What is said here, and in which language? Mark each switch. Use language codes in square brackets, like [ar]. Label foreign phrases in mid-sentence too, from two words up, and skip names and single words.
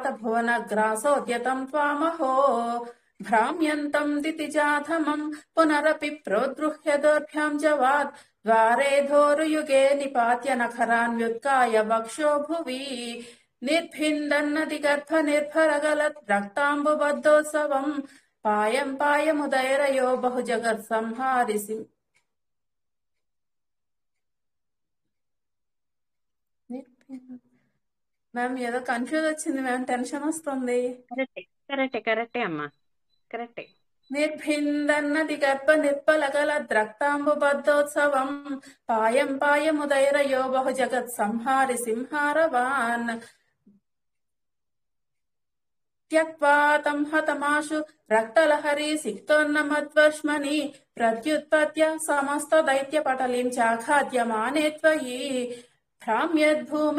[sa] भुवनग्रासोद्यतम् त्वामहो भ्राम्यन्तम् दितिजाधमम् पुनरपि प्रोद्गृह्य दोर्भ्याम् जवात् द्वारे धोरुयुगे निपात्य नखरान् व्युत्काय वक्षो भुवि निर्भिन्दन्नदिगर्भ निर्भरगलत् रक्ताम्बुबद्धोत्सवम् पायम् पायमुदैरयो बहुजगत्संहारिसि [te] మ్యామ్ ఏదో కన్ఫ్యూజ్ వచ్చింది మ్యామ్, టెన్షన్ వస్తుంది. కరెక్టే అమ్మా, కరెక్టే. [sa] నిర్భిందన్నది గర్భ నిర్పలగల ద్రక్తాంబుబద్ధోత్సవం పాయం పాయముదైరయో బహు జగత్ సంహారి సింహారవాన్ త్యక్వా తం హతమాశు రక్తలహరి సిక్తోన్నమద్వర్ష్మని ప్రత్యుత్పత్య సమస్త దైత్య పటలిం చాఖాద్యమానే త్వయి భ్రామ్యద్భూమి